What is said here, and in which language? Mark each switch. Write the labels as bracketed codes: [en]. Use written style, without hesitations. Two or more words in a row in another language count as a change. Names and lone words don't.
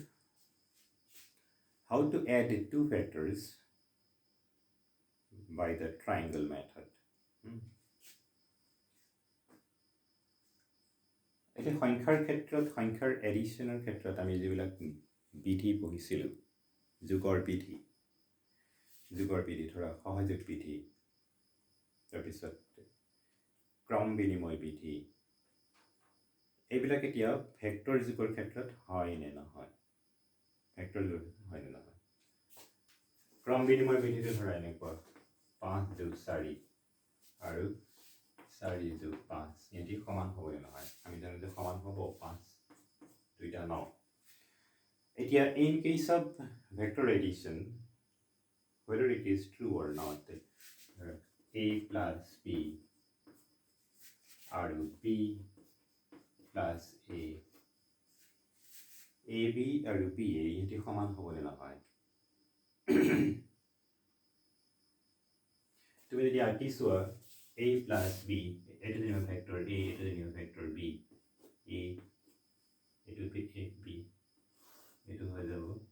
[en] how to add two factors by the triangle method [as] এতিয়া সংখ্যাৰ ক্ষেত্ৰত সংখ্যাৰ এডিশ্যনৰ ক্ষেত্ৰত আমি যিবিলাক বিধি পঢ়িছিলোঁ যোগৰ বিধি ধৰা সহযোগ বিধি তাৰপিছত ক্ৰম বিনিময় বিধি এইবিলাক এতিয়া ভেক্টৰ যুগৰ ক্ষেত্ৰত হয় নে নহয় ভেক্টৰ যুগৰ হয় নে নহয় ক্ৰম বিনিময় বিধিটো ধৰা এনেকুৱা 5 যোগ 4 আৰু 4 যোগ 5 ইহঁতি সমান হ'বই নহয় আমি জানো যে সমান হ'ব 5 দুইটা 9 এতিয়া [en] in case of vector addition whether it is true or not a plus b [as] আৰু [en] b plus a [as] b আৰু b ইহঁতি সমান হ'বনে নহয় তুমি যদি আঁকি চোৱা a plus b এটা [en] new vector [as] a এটা [en] new vector [as] b a এটো b এটো হৈ যাব